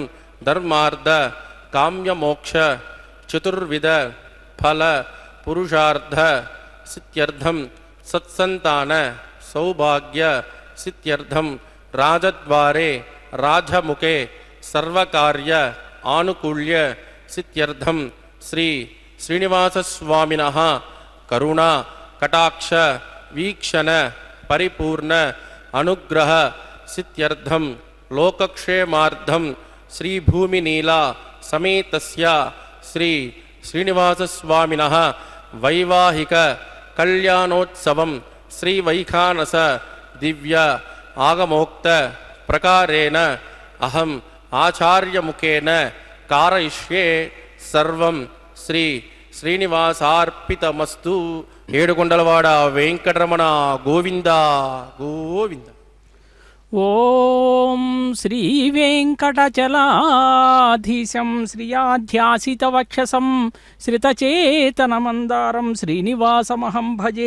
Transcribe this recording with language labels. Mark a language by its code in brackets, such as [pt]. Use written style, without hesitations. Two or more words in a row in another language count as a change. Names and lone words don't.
[sa] ధర్మార్థ కామ్యమోక్ష చతుర్విధ ఫల పురుషార్థ సిద్ధ్యర్థం సత్సంతాన సౌభాగ్య సిద్ధ్యర్థం రాజద్వారే राजमुखे सर्वकार्य आनुकूल्य सिद्ध्यर्थं श्री श्रीनिवासस्वामिनः करुणा कटाक्ष वीक्षण परिपूर्ण अनुग्रह सिद्ध्यर्थं लोकक्षेमार्थं श्री भूमिनीला समेतस्य श्री श्रीनिवासस्वामिनः वैवाहिक कल्याणोत्सवं श्री वैखानस दिव्य आगमोक्त प्रकारेण अहम आचार्य मुखेन कारयिष्ये सर्वं श्री श्रीनिवासार्पितमस्तु। [te] ఏడుకొండలవాడ వెంకటరమణ గోవింద గోవింద. [sa] ఓం శ్రీ వెంకటచలాధీశం శ్రియాధ్యాసితవక్షసం శ్రితచేతనమందారం శ్రీనివాసమహం భజే.